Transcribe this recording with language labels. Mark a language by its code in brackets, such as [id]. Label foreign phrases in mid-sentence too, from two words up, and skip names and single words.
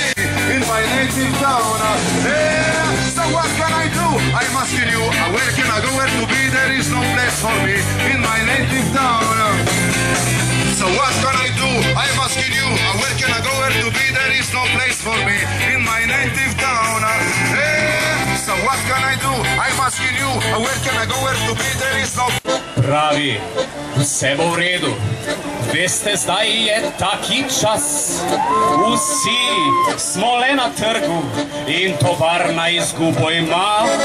[en] In my native town, so what can I do? I'm asking you, where can I go, where to be? There is no place for me in my native town. So what can I do? I'm asking you, where can I go, where to be? There is no place for me in my native town. So what can I do? I'm asking you, where can I go, where to be? There is no... [sl] Pravi, vse bo v redu. Veste, zdaj je taki čas. Vsi smo le na trgu in tovarna izgubo ima.